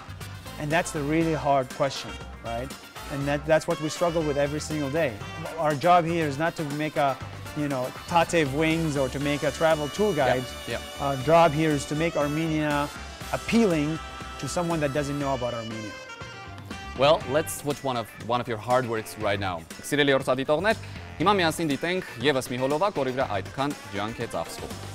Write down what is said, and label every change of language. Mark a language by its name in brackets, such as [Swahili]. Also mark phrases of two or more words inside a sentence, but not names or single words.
[English] And that's the really hard question, right? And that's what we struggle with every single day. Our job here is not to make a, you know, Tatev wings or to make a travel tour guide. Our job here is to make Armenia appealing to someone that doesn't know about Armenia. Well, let's watch one of your hard works right now. [Armenian] Սիրելի ուրցադիտողներ, հիմա միասին դիտենք եւս մի հոլովակ, որի վրա այդքան ջանք է ծախսվում։